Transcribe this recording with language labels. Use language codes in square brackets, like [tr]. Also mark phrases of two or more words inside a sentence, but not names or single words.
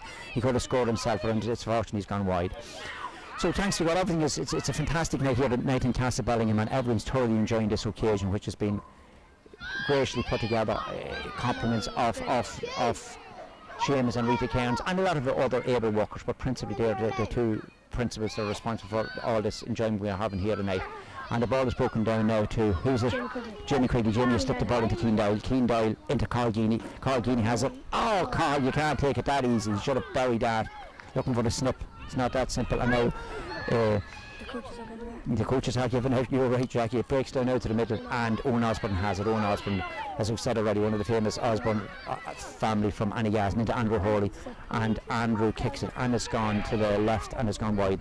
[en] He could have scored himself, but it's fortunate he's gone wide. So thanks to God, everything is, it's a fantastic night here tonight in Castlebellingham, and everyone's thoroughly enjoying this occasion, which has been graciously put together. Compliments of Seamus and Rita Cairns and a lot of the other able workers, but principally they're the two principals that are responsible for all this enjoyment we are having here tonight. And the ball is broken down now to, who's it? Jamie Quigley. Jamie has slipped the ball into Cian Doyle. Cian Doyle into Cathal Geeney. Cathal Geeney has it. Oh, Carl, you can't take it that easy. You should have buried that. Looking for the snip. It's not that simple. And now the coaches are giving out. You're right, Jackie. It breaks down out to the middle, and Owen Osbourne has it. Owen Osbourne, as we've said already, one of the famous Osbourne family from Annigasn into Andrew Hurley, and Andrew kicks it, and it's gone to the left and it's gone wide.